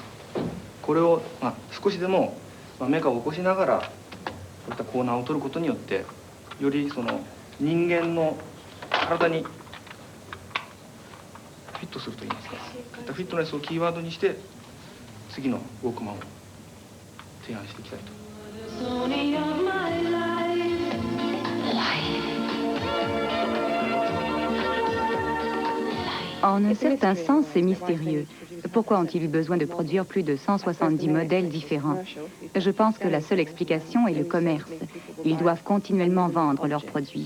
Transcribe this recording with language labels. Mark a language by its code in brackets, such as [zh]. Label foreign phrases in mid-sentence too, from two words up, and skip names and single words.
[ja] これを少しでもメカを起こしながらこういったコーナーを取ることによって、よりその人間の体にフィットするといいますか、そういったフィットネスをキーワードにして次のウォークマンを提案していきたいと。 [fr] En un certain sens, c'est mystérieux. Pourquoi ont-ils eu besoin de produire plus de 170 modèles différents? Je pense que la seule explication est le commerce. Ils doivent continuellement vendre leurs produits.